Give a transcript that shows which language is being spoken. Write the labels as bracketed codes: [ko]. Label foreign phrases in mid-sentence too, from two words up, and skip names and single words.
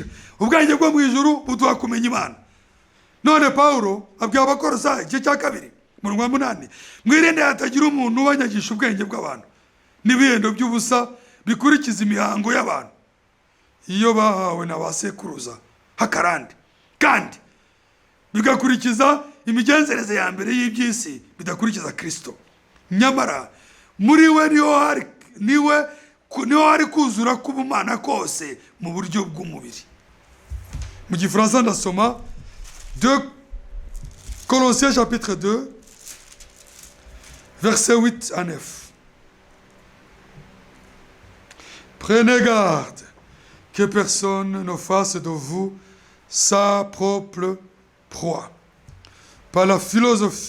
[rw] Ubwenge bwo mu ijuru buduha kumenya Imana. None Paulo abwiye Abakolosayi igice cya 2 umurongo wa 8, mwirinde hatagira umuntu ubanyagisha ubwenge bw'abantu n'ibihendo by'ubusa bikurikiza imihango y'abantu iyo bahawe na ba sekuruza hakarande, kandi bigakurikiza imigenzereze ya mbere y'iby'isi bidakurikiza Kristo. Nyamara muri we niho hari kuzura k'ubumana kose mu buryo bw'umubiri. Mu gifaransa ndasoma 2 [fr] Colossiens chapitre 2 versets 8 à 9. Prenez garde que personne ne fasse de vous sa propre proie par la philosophie.